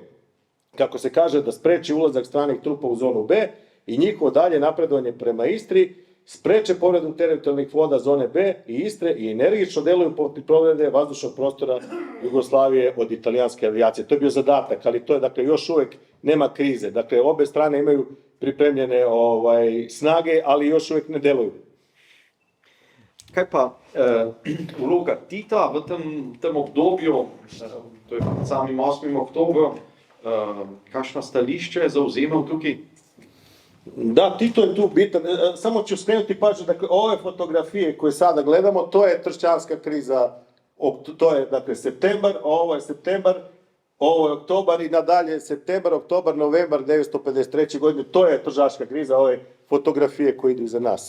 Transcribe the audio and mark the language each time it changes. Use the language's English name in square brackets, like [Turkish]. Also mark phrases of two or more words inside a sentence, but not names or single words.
[Serbian] Kako se kaže, da spreči ulazak stranih trupa u zonu B i njihovo dalje napredovanje prema Istri, spreče povredu teritorijalnih voda zone B i Istre i energično deluju protiv povrede vazdušnog prostora Jugoslavije od italijanske avijacije. To je bio zadatak, ali to je, dakle, još uvek nema krize. Dakle, obe strane imaju pripremljene snage, ali još uvek ne deluju. [Slovenian] Kaj pa vloga Tita v tem obdobju, to je pred samim 8. oktobrom, kakšno stališče je zauzemal tukaj? [Serbian] Da, Tito je tu bitan. Samo ću skrenuti pažnju, dakle, ove fotografije koje sada gledamo, to je tršćanska kriza, to je, dakle, septembar, ovo je septembar, ovo je oktobar i nadalje septembar, oktobar, novembar 1953. godine, to je tržaška kriza, ove fotografije koje idu iza nas.